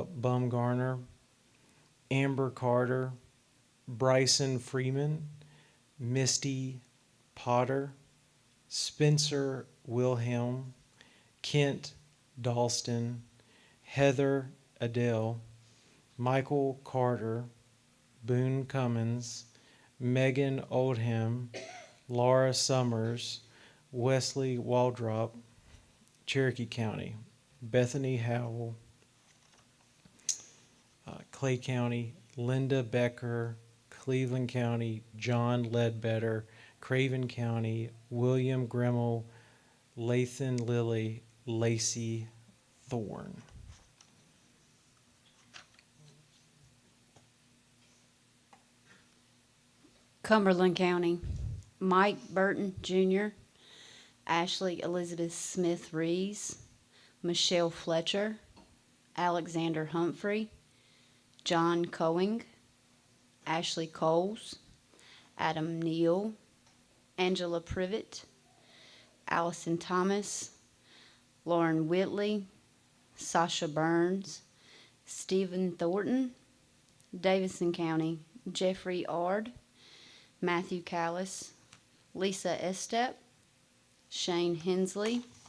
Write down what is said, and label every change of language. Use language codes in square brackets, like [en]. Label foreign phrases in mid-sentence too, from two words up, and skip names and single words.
[en] Bumgarner, Amber Carter, Bryson Freeman, Misty Potter, Spencer Wilhelm, Kent Dalston, Heather Adele, Michael Carter, Boone Cummins, Megan Oldham, Laura Summers, Wesley Waldrop, Cherokee County, Bethany Howell, Clay County, Linda Becker, Cleveland County, John Ledbetter, Craven County, William Grimmel, Lathan Lilly, Lacey Thorne. Cumberland County, Mike Burton Jr., Ashley Elizabeth Smith Rees, Michelle Fletcher, Alexander Humphrey, John Coing, Ashley Coles, Adam Neal, Angela Privet, Allison Thomas, Lauren Whitley, Sasha Burns, Stephen Thornton, Davison County, Jeffrey Ard, Matthew Callis, Lisa Estep, Shane Hensley,